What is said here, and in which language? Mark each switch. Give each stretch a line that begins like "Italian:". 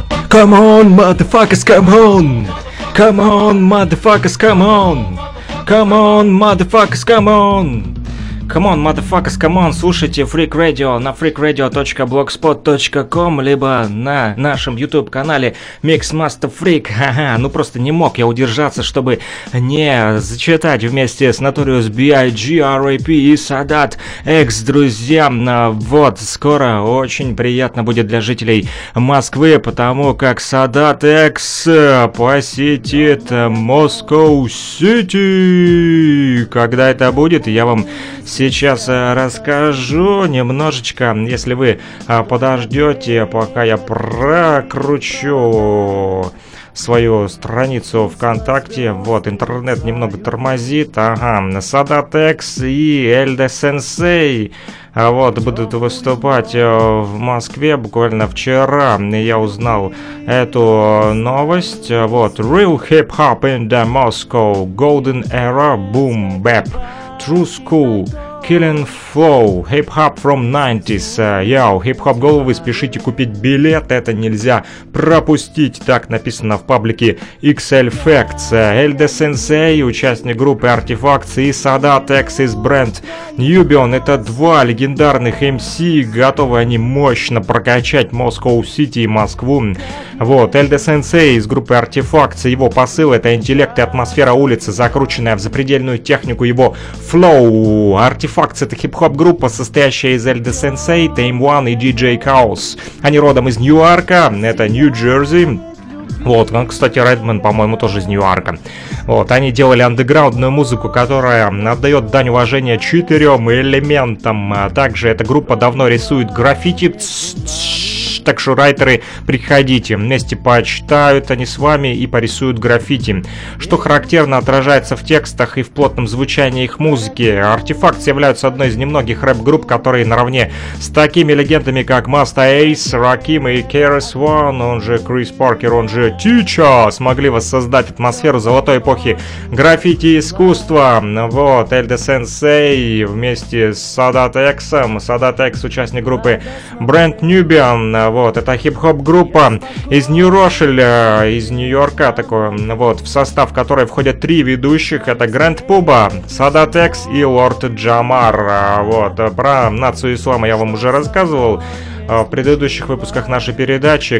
English: Come on, motherfuckers, come on! Come on, motherfuckers, come on! Come on, motherfuckers, come on! Come on, motherfuckers, come on!
Russian: Слушайте Freak Radio на freakradio.blogspot.com либо на нашем YouTube-канале Mix Master Freak. Ага, ну просто не мог я удержаться, чтобы не зачитать вместе с Notorious B.I.G., R.A.P. и Sadat X, друзья. Вот, скоро очень приятно будет для жителей Москвы, потому как Sadat X посетит Moscow City. Когда это будет, я вам сейчас расскажу немножечко, если вы подождете, пока я прокручу свою страницу ВКонтакте. Вот, интернет немного тормозит. Ага, Sadat X и Эльда Сенсей. Вот, будут выступать в Москве буквально вчера. Я узнал эту новость.
English: Вот, Real Hip Hop in the Moscow. Golden Era, Boom Bap, True School. Killing Flow, Hip-Hop from 90s, Yo,
Russian: Hip-Hop головы, спешите купить билет, это нельзя пропустить, так написано в паблике XL Facts. Эльда Сенсей, участник группы Artifacts, и Sadat X из бренд Nubian, это 2 легендарных MC, готовы они мощно прокачать Moscow City и Москву. Вот, Эльда Сенсей из группы Artifacts, его посыл — это интеллект и атмосфера улицы, закрученная в запредельную технику, его flow, Artifacts Artifacts — это хип-хоп-группа, состоящая из Elder Sensei, Tame One и DJ Chaos. Они родом из Нью-Йорка, это Нью-Джерси. Вот, он, кстати, Redman, по-моему, тоже из Нью-Йорка. Вот, они делали андеграундную музыку, которая отдает дань уважения четырем элементам. А также эта группа давно рисует граффити. Так что, райтеры, приходите, вместе почитают они с вами и порисуют граффити. Что характерно, отражается в текстах и в плотном звучании их музыки. Artifacts являются одной из немногих рэп-групп, которые наравне с такими легендами, как Master Ace, Rakim и KRS-One, он же Крис Паркер, он же Teacher, смогли воссоздать атмосферу золотой эпохи граффити искусства. Вот, Elder Sensei вместе с Sadat X, Sadat X — участник группы Brand Nubian. Вот, это хип-хоп-группа из Нью-Рошель, из Нью-Йорка такой, вот, в состав которой входят три ведущих, это Грэнд Пуба, Sadat X и Лорд Джамар. Вот, про нацию ислама я вам уже рассказывал в предыдущих выпусках нашей передачи.